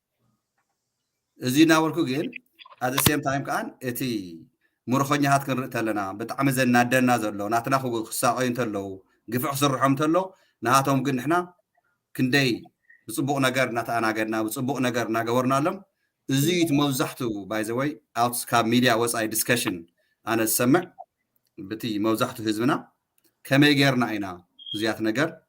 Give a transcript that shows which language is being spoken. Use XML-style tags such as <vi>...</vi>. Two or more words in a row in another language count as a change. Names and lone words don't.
<ti>እዚ ናበልኩ ግን</ti> <en>at the same time</en> <ti>ከዓን እቲ ሙርኸኛታት ክንርኢ ተለና ብጣዕሚ ዘናደና ዘሎ ናትና ክሳቀዩ እንተለዉ ግፍዕ ክስርሖም እንተሎ ንሃቶም ግን ንሕና ክንደይ ብፅቡቕ ነገር እናተኣናገድና ብፅቡቕ ነገር እናገበርናሎም እዚ እቲ መብዛሕትኡ</ti> <en>by the way</en> <ti>ኣውት ካብ ሚድያ ወፃኢ ዲስከሽን ኣነ ዝሰምዕ በቲ መብዛሕትኡ ህዝብና ከመይ ጌርና ኢና እዚያት ነገር</ti>